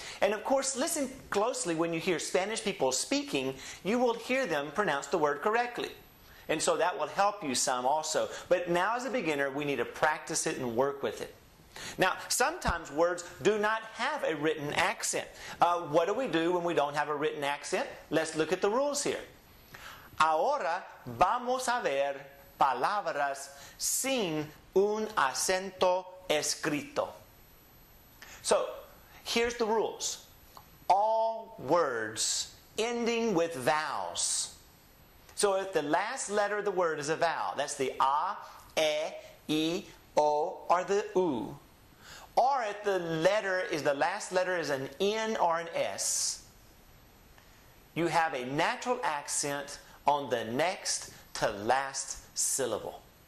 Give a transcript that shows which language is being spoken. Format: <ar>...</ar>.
<en>And of course, listen closely when you hear Spanish people speaking, you will hear them pronounce the word correctly. And so that will help you some also. But now as a beginner, we need to practice it and work with it. Now, sometimes words do not have a written accent. What do we do when we don't have a written accent? Let's look at the rules here.</en> <es>Ahora vamos a ver palabras sin un acento escrito.</es> <en>So, here's the rules. All words ending with vowels. So if the last letter of the word is a vowel, that's the A, E, I, O, or the U. Or if the last letter is an N or an S, you have a natural accent on the next to last syllable.</en>